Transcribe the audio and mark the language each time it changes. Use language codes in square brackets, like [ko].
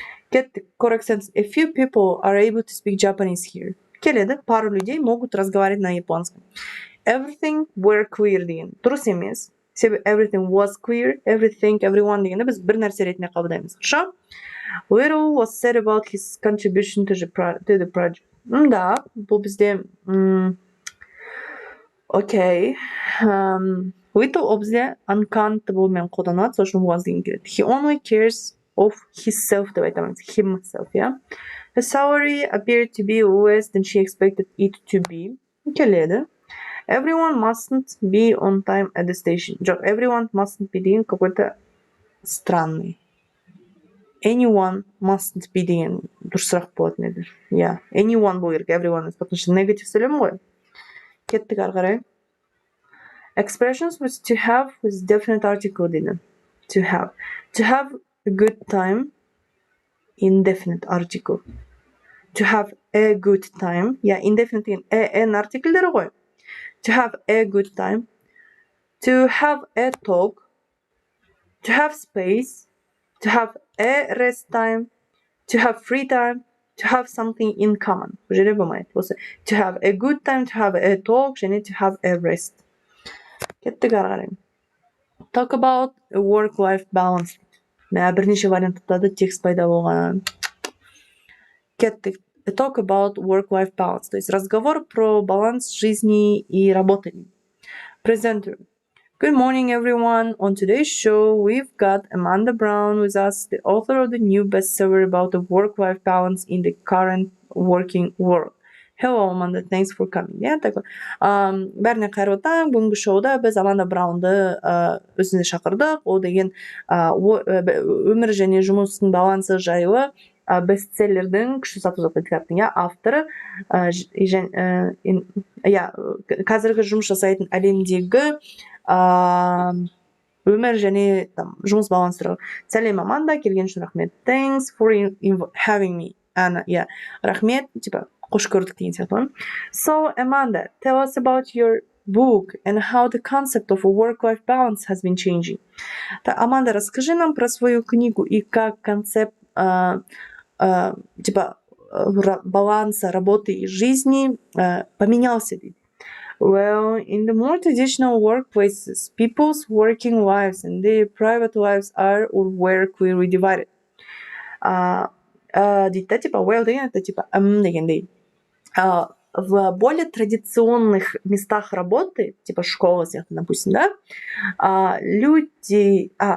[kk] Кеттік. [en] Correct sentence. A few people are able to speak Japanese here. [kk] Келеді. [ru] Пару людей могут разговаривать на японском. [en] Everything were clear [kk] деген. Дұрыс емес. [en] Everything was clear. Everything, everyone [kk] дегенді біз бір нәрсе ретінде қабылдаймыз. [ru] Хорошо? [en] Little was said about his contribution to the project. [kk] Да, бұл бізде... Окей. Little ол бізде uncountable мен қолданады, сол үшін was деген келеді. [en] He only cares of himself [kk] деп айтамыз. [en] Himself, yeah? His salary appeared to be less than she expected it to be. [kk] Келеді. [en] Everyone mustn't be on time at the station. [kk] Жоқ, [en] everyone mustn't be [kk] деген [ru] какой-то странный. [en] Anyone mustn't be [kk] деген дұрысырақ болатын еді. [en] Yeah. Anyone [kk] болу керек, [en] everyone. [ru] Потому что [kk] негатив сөйлем ғой. Кеттік ары қарай. [en] Expressions with to have with definite article [kk] дейді. [en] To have. To have a good time, indefinite article. To have a good time. Yeah, indefinite деген an article'дері ғой. To have a good time. To have a talk. To have space. To have a rest time. To have free time. To have something in common. [kk] Бұл жерде болмайды. Осы [en] to have a good time, to have a talk, [kk] және [en] to have a rest. [kk] Кеттік ары қарай. [en] Talk about a work-life balance. [kk] Бірнеше варианттарда текст пайда болған. Кеттік. [en] Talk about work-life balance. [ru] То есть разговор про баланс жизни и работы. Presenter. [en] Good morning, everyone. On today's show, we've got Amanda Brown with us, the author of the new bestseller about the work-life balance in the current working world. Hello, Amanda. Thanks for coming. [kk] Yeah, бәріне қайырлы таң. Бүгінгі шоуда біз Аманда Браунды өзіне шақырдық. Ол деген өмір және жұмыстың балансы жайлы бестселлердің күшті сату заты кітаптың авторы. Қазіргі жұмыс жасайтын әлемдегі өмір және жұмыс балансы туралы. Сәлем, Аманда, келген үшін рахмет. [en] Thanks for having me. [kk] Рахмет, қош көрдік деген сияқты. [en] So, Amanda, tell us about your book and how the concept of a work-life balance has been changing. [ru] Аманда, расскажи нам про свою книгу и как концепт баланса работы и жизни поменялся. [en] Well, in the more traditional workplaces, people's working lives and their private lives are or were clearly divided. [kk] Well деген [ru] это [kk] дегендей. [ru] В более традиционных местах работы, школа, допустим, да, люди...